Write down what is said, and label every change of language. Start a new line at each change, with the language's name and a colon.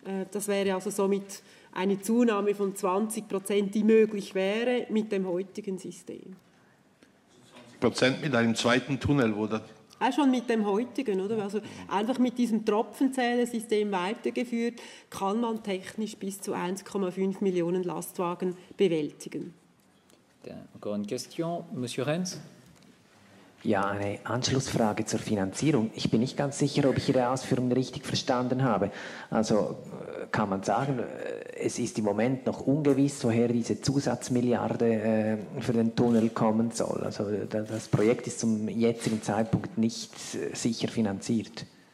German: Das wäre also somit eine Zunahme von 20%, die möglich wäre mit dem heutigen System. 20% mit einem zweiten Tunnel, wo das Auch schon mit dem heutigen, oder? Also einfach mit diesem Tropfenzählersystem weitergeführt, kann man technisch bis zu 1,5 Millionen Lastwagen bewältigen.
French: Encore une question, Monsieur Renz.
German: Ja, eine Anschlussfrage zur Finanzierung. Ich bin nicht ganz sicher, ob ich Ihre Ausführungen richtig verstanden habe. Also kann man sagen, es ist im Moment noch ungewiss, woher diese Zusatzmilliarde für den Tunnel kommen soll. Also das Projekt ist zum jetzigen Zeitpunkt nicht sicher finanziert.